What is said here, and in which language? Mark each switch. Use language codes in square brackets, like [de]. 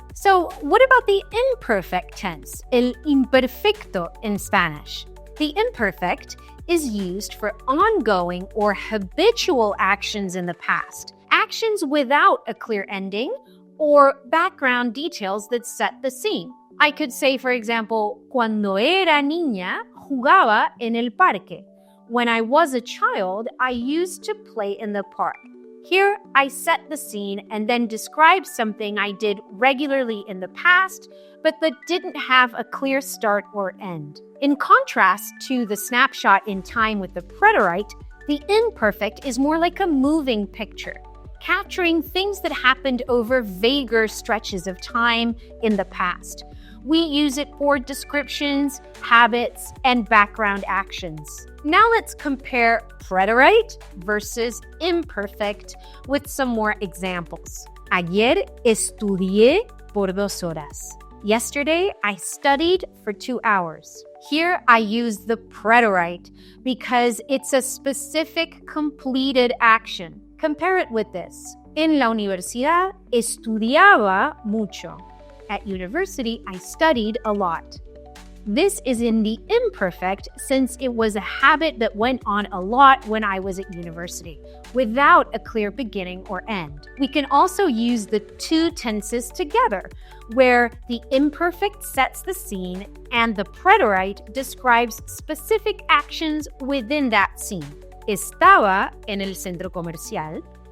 [en] So what about the imperfect tense, [es] el imperfecto [en] in Spanish? The imperfect is used for ongoing or habitual actions in the past, actions without a clear ending or background details that set the scene. I could say, for example, [es] cuando era niña, jugaba en el parque. [en] When I was a child, I used to play in the park. Here, I set the scene and then describe something I did regularly in the past, but that didn't have a clear start or end. In contrast to the snapshot in time with the preterite, the imperfect is more like a moving picture, capturing things that happened over vaguer stretches of time in the past. We use it for descriptions, habits, and background actions. Now let's compare preterite versus imperfect with some more examples. [es] Ayer estudié por 2 horas. [en] Yesterday, I studied for 2 hours. Here, I use the preterite because it's a specific completed action. Compare it with this. [es] En la universidad, estudiaba mucho. [en] At university, I studied a lot. This is in the imperfect since it was a habit that went on a lot when I was at university, without a clear beginning or end. We can also use the two tenses together, where the imperfect sets the scene and the preterite describes specific actions within that scene. [es] Estaba en el centro comercial.